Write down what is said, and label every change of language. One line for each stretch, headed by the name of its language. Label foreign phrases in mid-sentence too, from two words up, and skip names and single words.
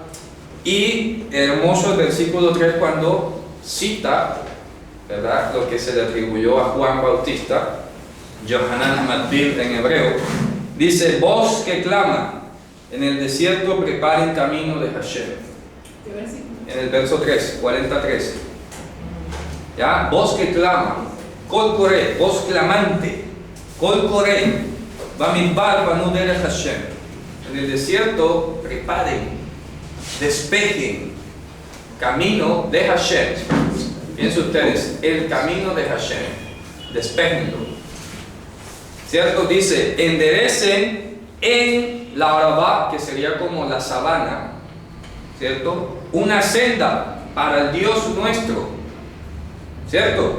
Spanish: Y hermoso el versículo 3 cuando cita, ¿verdad?, lo que se le atribuyó a Juan Bautista, Yohanan Matbil en hebreo. Dice: voz que clama en el desierto, preparen camino de Hashem. En el verso 3, 40-13. ¿Ya? Voz que clama,
Hebrew: קול קורא,
Spanish: voz clamante,
Hebrew: קול קורא במדבר פנו דרך השם.
Spanish: En el desierto, preparen, despejen camino de Hashem. Piensen ustedes, el camino de Hashem, despejenlo, ¿cierto? Dice: enderecen en la Arabá, que sería como la sabana, ¿cierto?, una senda para el Dios nuestro, ¿cierto?